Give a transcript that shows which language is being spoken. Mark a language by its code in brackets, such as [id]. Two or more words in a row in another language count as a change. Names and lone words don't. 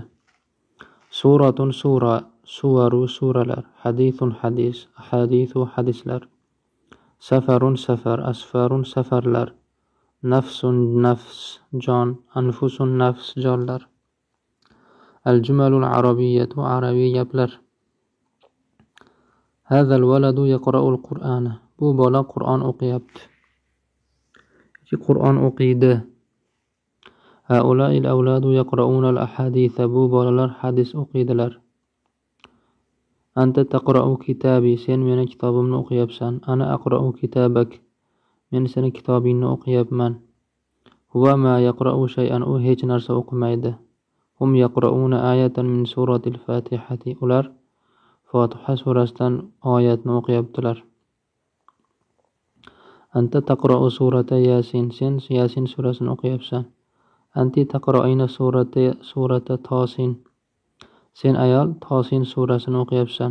[uz] Suratun sura, suvaru suralar, hadithun hadis, ahadithu hadislar, safarun safar, asfarun safarlar, nafsun nafs jon, anfusun nafs jonlar, [ar] الجمل العربية [uz] arabiy gaplar. [ar] هذا الولد يقرأ القرآن. [uz] Bu bola Qur'on o'qiyapti. Qur'on o'qiydi. [ar] هؤلاء الأولاد يقرؤون الأحاديث. [uz] Bu bolalar hadis o'qiydilar. [ar] أنت تقرأ كتابي. [uz] Sen meni kitobimni o'qiyapsan. [ar] أنا أقرأ كتابك. [uz] Men seni kitobingni o'qiyapman. [ar] هو ما يقرأ شيئا. [uz] U hech narsa o'qimaydi. [ar] هم يقرؤون آية من سورة الفاتحة. [uz] Ular Fotiha surasidan oyatni o'qiyaptilar. [ar] أنت تقرأ سورة يس. [uz] Sen Yasin surasini o'qiyapsan. [ar] أنت تقرئين سورة طس. [uz] Sen ayol Tosin surasini o'qiyapsan.